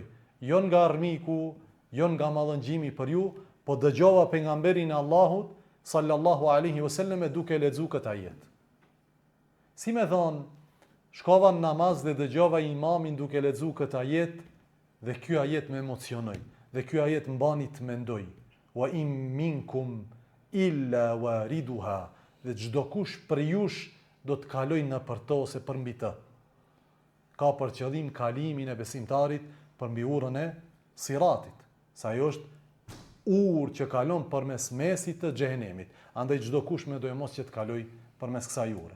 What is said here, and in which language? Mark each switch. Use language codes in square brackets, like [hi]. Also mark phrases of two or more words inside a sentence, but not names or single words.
[sq] Jo nga armiku, jo nga mallëngjimi për ju, po dëgjova pejgamberin e Allahut [ar] صلى الله عليه وسلم [sq] duke lexuar këtë ajet. Si me thon, Shkova në namaz dhe dëgjova imamin duke lexuar këtë ajet dhe ky ajet më emocionoi dhe ky ajet mbani të mendoj. [ar] وإن منكم إلا واردها, [sq] dhe çdo kush për jush do të kalojë nëpër to ose përmbi të. Ka për qëllim kalimin e besimtarit përmbi urën e Siratit, sa ajo është urë që kalon përmes mesit të xhehenemit. Andaj çdo kush mendoj mos që të kaloj përmes kësaj ure.